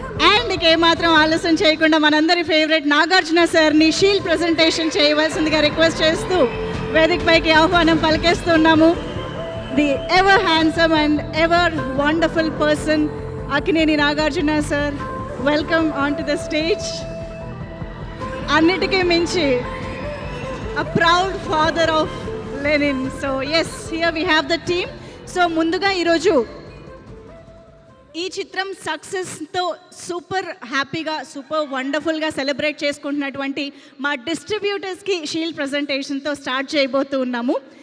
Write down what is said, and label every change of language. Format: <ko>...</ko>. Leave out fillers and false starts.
<te>And ఇక ఏమాత్రం ఆలస్యం చేయకుండా మనందరి ఫేవరెట్ నాగార్జున సార్ని షీల్డ్ ప్రజెంటేషన్ చేయవలసిందిగా రిక్వెస్ట్ చేస్తూ వేదికపైకి ఆహ్వానం పలికేస్తున్నాము.</te> <en>The ever handsome and ever wonderful person Akkineni Nagarjuna sir, welcome on to the stage.</en> <te>అన్నిటికీ మించి</te> <en>a proud father of Lenin. So yes, here we have the team.</en> <te>So ముందుగా ఈరోజు ఈ చిత్రం సక్సెస్తో సూపర్ హ్యాపీగా సూపర్ వండర్ఫుల్గా సెలబ్రేట్ చేసుకుంటున్నటువంటి మా డిస్ట్రిబ్యూటర్స్కి షీల్డ్ ప్రజెంటేషన్తో స్టార్ట్ చేయబోతూ ఉన్నాము.</te>